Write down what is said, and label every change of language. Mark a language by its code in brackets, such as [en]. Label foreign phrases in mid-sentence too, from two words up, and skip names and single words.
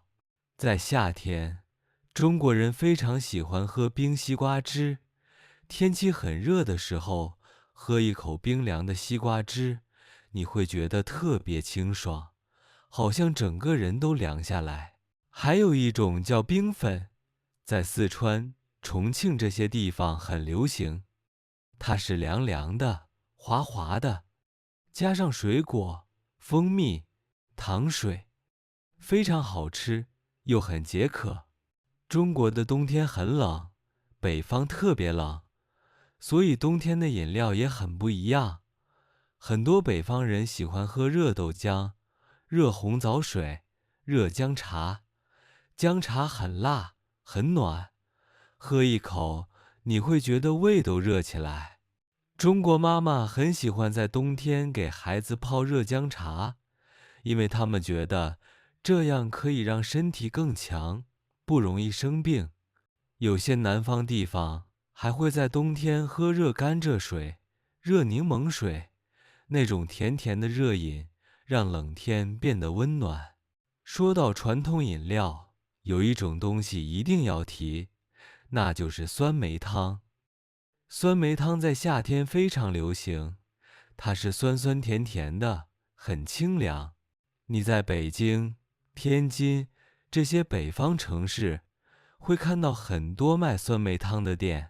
[zh] 在夏天，中國人非常喜歡喝冰西瓜汁。天氣很熱的時候，喝一口冰涼的西瓜汁，你會覺得特別清爽，好像整個人都涼下來。還有一種叫冰粉， 在四川、重慶這些地方很流行。它是涼涼的、滑滑的，加上水果、蜂蜜、糖水，非常好吃，又很解渴。中國的冬天很冷，北方特別冷，所以冬天的飲料也很不一樣。很多北方人喜歡喝熱豆漿、熱紅棗水、熱薑茶。薑茶很辣，很暖，喝一口你會覺得胃都熱起來。中國媽媽很喜歡在冬天給孩子泡熱薑茶，因為他們覺得這樣可以讓身體更強，不容易生病。有些南方地方還會在冬天喝熱甘蔗水、熱檸檬水，那種甜甜的熱飲讓冷天變得溫暖。說到傳統飲料，有一種東西一定要提，那就是酸梅湯。酸梅湯在夏天非常流行，它是酸酸甜甜的，很清涼。你在北京、天津這些北方城市，會看到很多賣酸梅湯的店。